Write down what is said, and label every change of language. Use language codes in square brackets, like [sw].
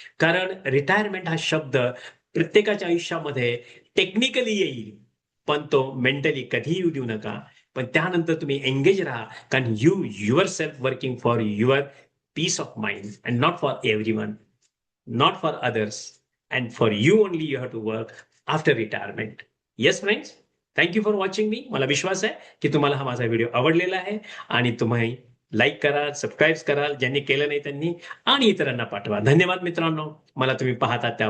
[mr] कारण रिटायरमेंट हा शब्द प्रत्येकाच्या आयुष्यामध्ये टेक्निकली येईल, पण तो मेंटली कधीही येऊ देऊ नका. पण त्यानंतर तुम्ही एंगेज राहा, कारण [en] Yourself working for your peace of mind and not for everyone, not for others, and for you only you have to work after retirement. Yes friends, thank you for watching me. [mr] मला विश्वास आहे की तुम्हाला हा माझा video आवडलेला आहे आणि तुम्ही लाईक करा, सबस्क्राईब करा, ज्यांनी केलं नाही त्यांनी, आणि इतरांना पाठवा. धन्यवाद मित्रांनो, मला तुम्ही पाहता त्याबद्दल.